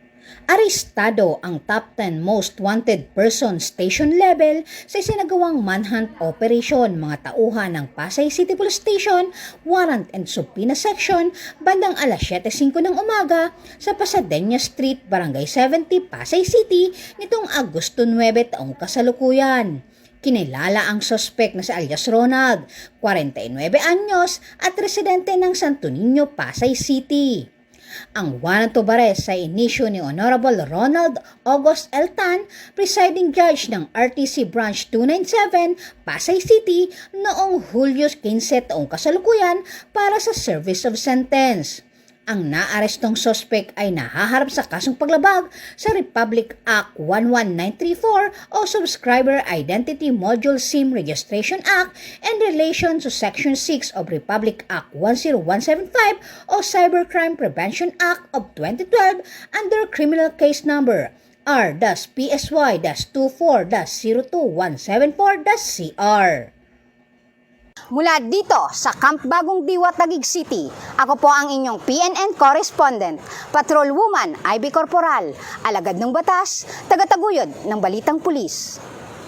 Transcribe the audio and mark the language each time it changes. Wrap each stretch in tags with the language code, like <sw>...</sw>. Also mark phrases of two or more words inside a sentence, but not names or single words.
<tl>Arestado ang</tl> <en>top 10 most wanted person station level</en> <tl>sa isinagawang</tl> <en>manhunt operation</en> <tl>mga tauhan ng Pasay City Police Station, Warrant and Subpoena Section bandang alas 7:05 ng umaga sa Pasadena Street, Barangay 70, Pasay City nitong Agosto 9 taong kasalukuyan. Kinilala ang suspect na si alias Ronald, 49 anyos at residente ng Santo Niño, Pasay City. Ang</tl> <en>warrant of arrest</en> <tl>sa inisyo ni Honorable Ronald August L. Tan,</tl> <en>presiding judge</en> <tl>ng RTC Branch 297, Pasay City noong Hulyo 15 taong kasalukuyan para sa</tl> <en>service of sentence.</en> <tl>Ang naarestong suspect ay nahaharap sa kasong paglabag sa Republic Act 11934 o Subscriber Identity Module SIM Registration Act</tl> <en>in relation to Section 6 of</en> <tl>Republic Act 10175 o Cybercrime Prevention Act of 2012</tl> <en>under Criminal Case Number</en> <tl>R-PSY-24-02174-CR. Mula dito sa Camp Bagong Diwa, Taguig City, ako po ang inyong PNN correspondent, Patrol Woman Ivy Corporal, alagad ng batas, tagataguyod ng Balitang Pulis.</tl>